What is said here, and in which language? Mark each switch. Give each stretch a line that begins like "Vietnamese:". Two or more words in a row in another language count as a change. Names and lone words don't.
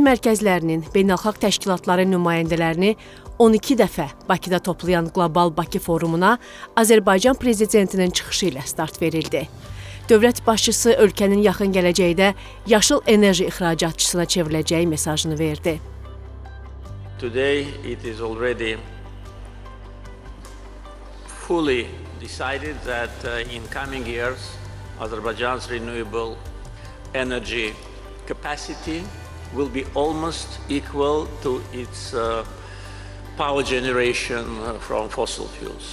Azerbaijani: mərkəzlərinin, beynəlxalq təşkilatların nümayəndələrini 12 dəfə Bakıda toplayan Qlobal Bakı Forumuna Azərbaycan prezidentinin çıxışı ilə start verildi. Dövlət başçısı ölkənin yaxın gələcəkdə yaşıl enerji ixracatçısına çevriləcəyi mesajını verdi.
English: Today it is already fully decided that in coming years Azerbaijan's renewable energy capacity will be almost equal to its power generation from fossil fuels.